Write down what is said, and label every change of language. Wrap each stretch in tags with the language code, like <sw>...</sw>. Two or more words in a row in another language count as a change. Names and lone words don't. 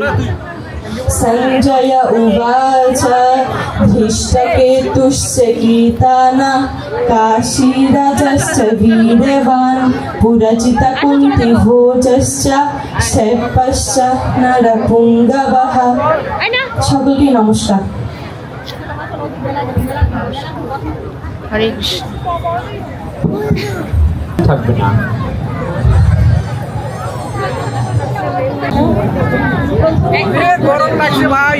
<sa>संजय उवाच धृष्टकेतुश्च कीर्तना काशीराजश्च वीर्यवान् पुरजितकुन्तिभोजश्च शैब्यश्च नरपुङ्गवः।</sa> <bn>সকলকে নমস্কার। হরে কৃষ্ণ। থাকবে না। গরম লাগছে ভাই।</bn>